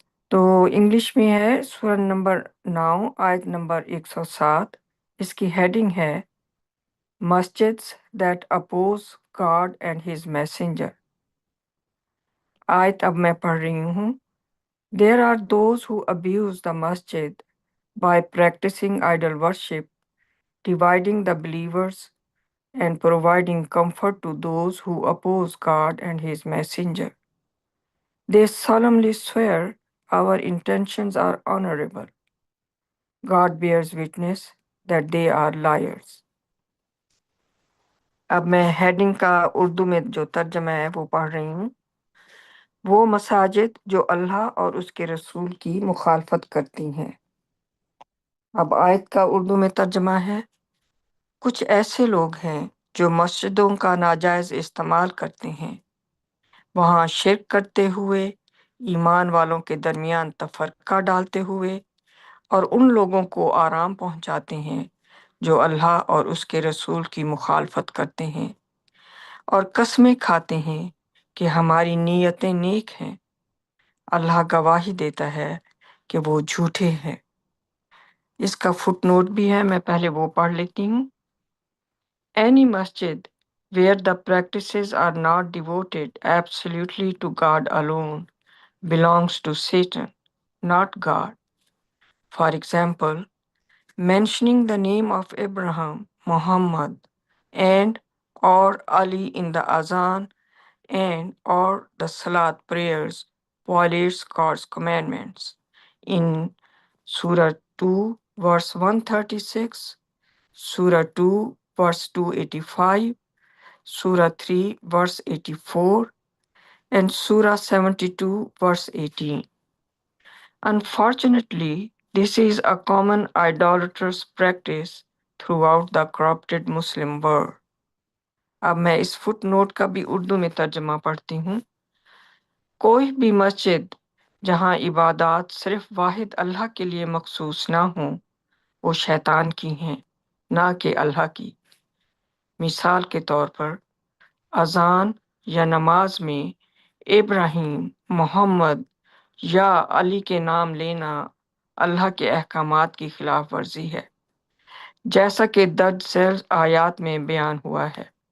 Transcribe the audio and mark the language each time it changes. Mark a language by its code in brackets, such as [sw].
[ur] تو انگلش میں ہے سورہ نمبر 9 آیت نمبر 107۔ اس کی ہیڈنگ ہے [en] مسجدز that oppose God and his messenger. [ur] آیت اب میں پڑھ رہی ہوں۔ [en] There are those who abuse the masjid by practicing idol worship, dividing the believers, and providing comfort to those who oppose God and his messenger. They solemnly swear our intentions are honorable. God bears witness that they are liars. [ur] اب میں heading کا اردو میں جو ترجمہ ہے وہ پڑھ رہی ہوں۔ وہ مساجد جو اللہ اور اس کے رسول کی مخالفت کرتی ہیں۔ اب آیت کا اردو میں ترجمہ ہے۔ کچھ ایسے لوگ ہیں جو مسجدوں کا ناجائز استعمال کرتے ہیں، وہاں شرک کرتے ہوئے، ایمان والوں کے درمیان تفرقہ ڈالتے ہوئے، اور ان لوگوں کو آرام پہنچاتے ہیں جو اللہ اور اس کے رسول کی مخالفت کرتے ہیں، اور قسمیں کھاتے ہیں کہ ہماری نیتیں نیک ہیں۔ اللہ گواہی دیتا ہے کہ وہ جھوٹے ہیں۔ اس کا فٹ نوٹ بھی ہے، میں پہلے وہ پڑھ لیتی ہوں۔ [en] Any masjid where the practices are not devoted absolutely to God alone belongs to Satan, not God. For example, mentioning the name of Abraham, Muhammad, and or Ali in the Azan and or the Salat prayers violates God's commandments. In Surah 2 verse 136, Surah 2 verse 285, Surah 3 verse 84, and Surah 72 verse 18. Unfortunately, this is a common idolatrous practice throughout the corrupted Muslim world. [ur] اب میں اس fit note کا بھی اردو میں ترجمہ پڑھتی ہوں۔ کوئی بھی مسجد جہاں عبادات صرف واحد اللہ کے لیے مخصوص نہ ہوں، وہ شیطان کی ہیں، نہ کہ اللہ کی۔ مثال کے طور پر اذان یا نماز میں ابراہیم، محمد یا علی کے نام لینا اللہ کے احکامات کی خلاف ورزی ہے، جیسا کہ درج ذیل آیات میں بیان ہوا ہے۔